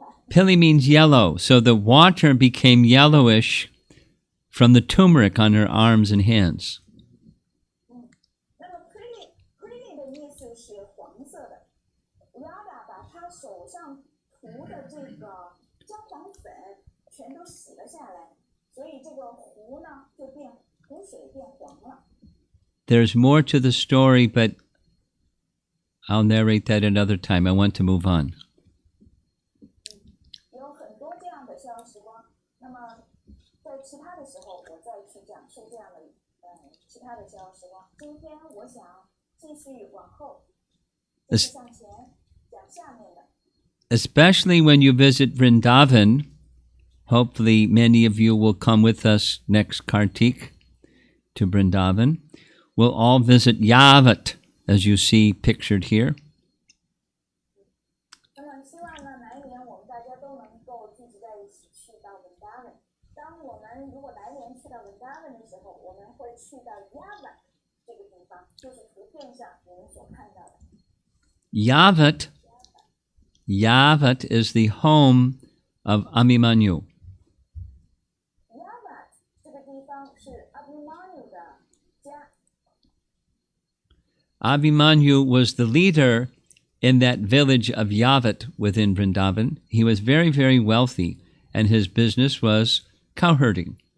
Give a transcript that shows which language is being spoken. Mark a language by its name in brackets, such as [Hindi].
[English] Pili means yellow, so the water became yellowish from the turmeric on her arms and hands. [Chinese] 那么 Pili 的意思是黄色的。 Radha 把她手上涂的这个姜黄粉全都洗了下来，所以这个湖呢就湖水变黄了。 [English] There's more to the story, but I'll narrate that another time. I want to move on. [Chinese] 有很多这样的逍遥时光，那么在其他的时候我再去讲述这样的其他的逍遥时光。今天我想继续往后，继续向前讲下面的。 [English] Especially when you visit Vrindavan, hopefully many of you will come with us next Kartik to Vrindavan. We'll all visit Yavat, as you see pictured here. [Chinese] 那么希望呢，来年我们大家都能够聚集在一起去到文达文。当我们如果来年去到文达文的时候，我们会去到 Yavat 这个地方，就是图片上你们所看到的。 [English] Yavat is the home of Abhimanyu. [Chinese] Yavat 这个地方是 Abhimanyu 的家。 [English] Abhimanyu was the leader in that village of Yavat within Vrindavan. He was very, very wealthy, and his business was cow herding.